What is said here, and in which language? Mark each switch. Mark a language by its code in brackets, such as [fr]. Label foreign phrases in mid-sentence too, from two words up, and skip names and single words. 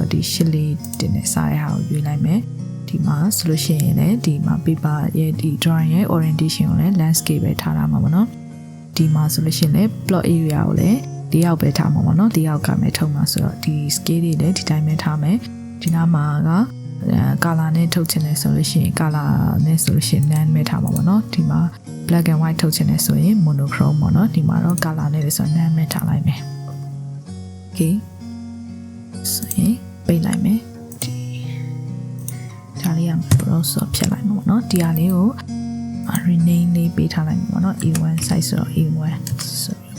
[my] တော့ဒီရှစ်လေးတင်နေစားတဲ့ဟာကိုရွေးလိုက်မယ်ဒီမှာဆိုလို့ရှိရင်လည်းဒီမှာ paper ရဲ့ဒီ drawing ရဲ့ orientation ကိုလည်း landscape ပဲထားရမှာပေါ့ နော်ဒီမှာဆိုလို့ရှိရင်လည်း [en] plot area [my] ကိုလည်းဒီအောက်ပဲထားမှာပေါ့နော်ဒီအောက်ကမဲ့ထုတ်မှာဆိုတော့ဒီ scale တွေ လည်းဒီတိုင်းပဲထားမယ်ဒီနားမှာက color နဲ့ထုတ်ချင်တယ်ဆိုလို့ရှိရင် color နဲ့ဆိုလို့ရှိရင် none ပဲထားမှာပေါ့နော်ဒီမှာ [en] black and white [my] ထုတ်ချင်တယ်ဆိုရင် monochrome ပေါ့နော်ဒီမှာတော့ color နဲ့လည်းဆို none ပဲထားလိုက်မယ် okay ဆိုရင်ပိတ်လိုက်မယ်ဒီဒါလေးက browser ဖြတ်လိုက်မှာပေါ့နော်ဒီဟာလေးကို rename လေးပေးထားလိုက်မှာပေါ့နော် [en] A1 size [my] ဆိုတော့ A1 ဆို